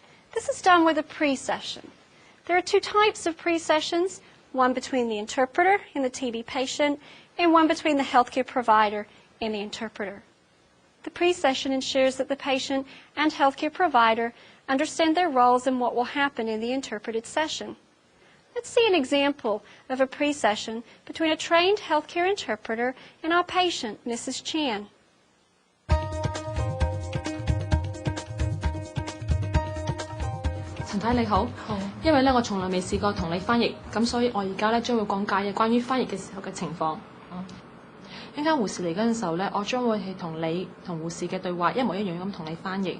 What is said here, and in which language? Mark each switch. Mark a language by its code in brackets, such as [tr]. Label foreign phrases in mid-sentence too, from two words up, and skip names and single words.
[en] This is done with a pre-session. There are two types of pre-sessions, one between the interpreter and the TB patient, and one between the healthcare provider and the interpreter. The pre-session ensures that the patient and healthcare provider understand their roles and what will happen in the interpreted session. Let's see an example of a pre-session between a trained healthcare interpreter and our patient, Mrs. Chan. [yue] 陳太你好，因為咧我從來未試過同你翻譯，咁所以我而家咧將會講解關於翻譯嘅時候嘅情況。一陣間護士嚟嗰陣時候咧，我將會係同你同護士嘅對話一模一樣咁同你翻譯。